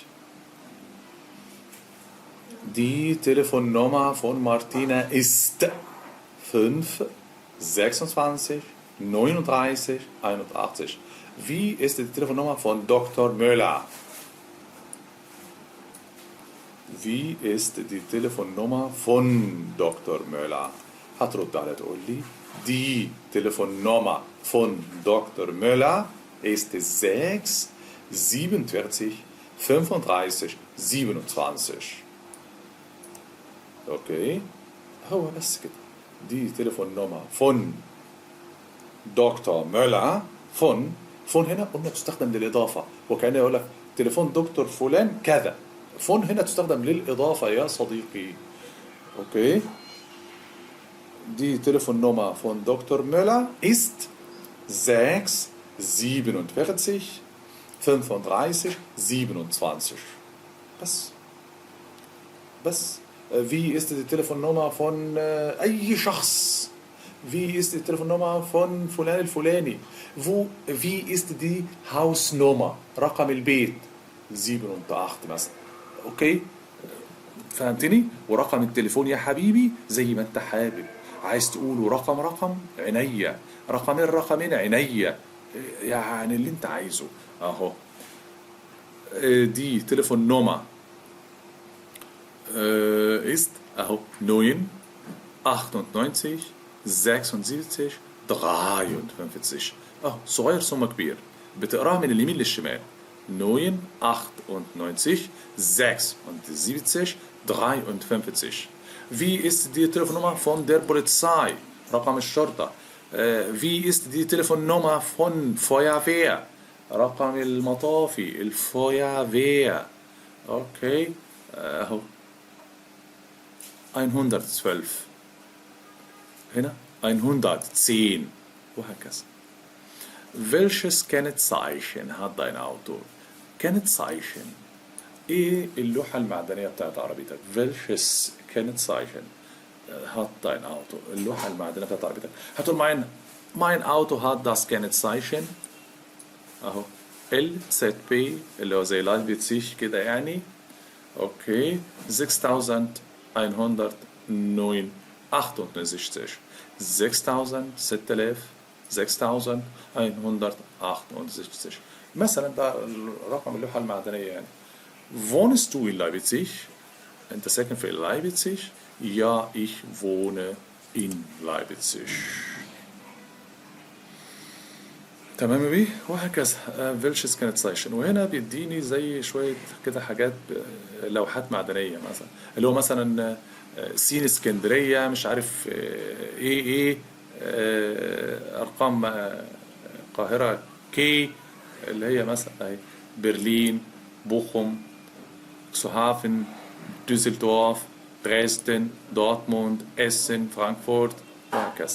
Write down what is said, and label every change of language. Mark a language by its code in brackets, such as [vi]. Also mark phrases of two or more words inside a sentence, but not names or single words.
[de] Die Telefonnummer von Martina ist 5 26 39 81. Wie ist die Telefonnummer von Dr. Müller? Wie ist die Telefonnummer von Dr. Müller? [ar] هترد على تقول لي [de] die Telefonnummer von Dr. Müller ist 6 47 35 27. [ar] اوكي. هو بس كده. [de] Die Telefonnummer von Doktor Müller. [ar] فون هنا قلنا تستخدم للإضافة، وكأنه يقول لك تليفون دكتور فلان كذا. فون هنا تستخدم للإضافة يا صديقي. [de] اوكي. Die Telefonnummer von Doktor Müller ist 6 47 35 27. بس wie ist die Telefonnummer von [ar] أي شخص. [de] wie ist die Telefonnummer von [ar] فلان الفلاني. [de] wie ist die Hausnummer [ar] رقم البيت [de] 7 [ar] مثلا. اوكي. فهمتني؟ ورقم التليفون يا حبيبي زي ما انت حابب، عايز تقوله رقم عينيا، رقمين عينيا، يعني اللي انت عايزه اهو. [de] Die Telefonnummer ist اهو 9 98 76 53. [ar] اهو صغير ثم كبير، بتقراها من اليمين للشمال. 9 98 76 53. [de] Wie ist die Telefonnummer von der Polizei? [ar] رقم الشرطة. [de] Wie ist die Telefonnummer von Feuerwehr? [ar] رقم المطافي الفeuerwehr. اوكي. اهو 112 هنا 110 وهكذا. [de] Welches Kennzeichen hat dein Auto? Kennzeichen. [ar] ايه اللوحة المعدنية بتاعت عربيتك؟ [de] Welches Kennzeichen hat dein Auto? [ar] اللوحة المعدنية بتاعت عربيتك. هتقول [de] mein Auto hat das Kennzeichen [ar] اهو LZB اللي هو زي لايبتسيش كده يعني. اوكي. 6169 6168 مثلا ده رقم اللوحة المعدنية يعني. [de] Wohnst du in Leipzig? [ar] انت ساكن في Leipzig؟ [de] Ja, ich wohne in Leipzig. [ar] تمام بيه. وهكذا. [de] Welches Kennzeichen. [ar] وهنا بيديني زي شوية كده حاجات لوحات معدنية مثلا، اللي هو مثلا سين اسكندرية مش عارف ايه ارقام القاهرة كي اللي هي مثلا اهي برلين بوخم سوهافن دوسلدورف دريسدن دورتموند اسن فرانكفورت وهكذا.